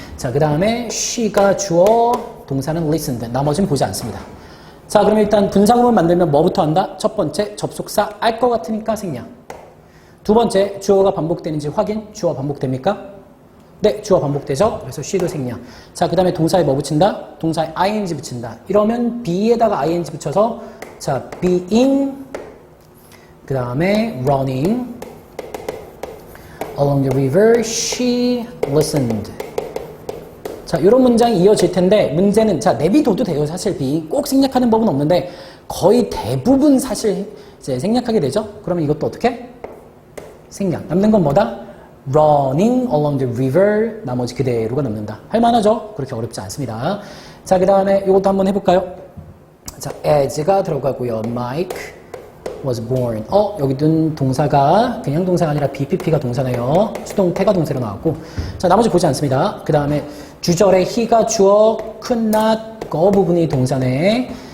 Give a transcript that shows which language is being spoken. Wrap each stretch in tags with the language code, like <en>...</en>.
<ko>자, 그 다음에 she가 주어, 동사는 listened. 나머지는 보지 않습니다. 자, 그럼 일단 분사구문 만들면 뭐부터 한다? 첫 번째, 접속사 알 것 같으니까 생략. 두 번째, 주어가 반복되는지 확인. 주어 반복됩니까? 네, 주어 반복되죠? 그래서 she도 생략. 자, 그 다음에 동사에 뭐 붙인다? 동사에 ing 붙인다. 이러면 be에다가 ing 붙여서 자,</ko> <en>being</en> <ko>그 다음에</ko> <en>running along the river, she listened.</en> <ko>자, 이런 문장이 이어질 텐데 문제는 자, 내비둬도 돼요. 사실 being 꼭 생략하는 법은 없는데 거의 대부분 사실 이제 생략하게 되죠. 그러면 이것도 어떻게? 생략. 남는 건 뭐다?</ko> <en>running along the river.</en> <ko>나머지 그대로가 남는다. 할만하죠? 그렇게 어렵지 않습니다. 자, 그 다음에 이것도 한번 해볼까요? 자, as가 들어가고요.</ko> <en>Mike was born.</en> <ko>여기든 동사가 그냥 동사가 아니라 BPP가 동사네요. 수동태가 동사로 나왔고. 자, 나머지 보지 않습니다. 그 다음에 주절에 he가 주어, could not, 거 부분이 동사네.</ko>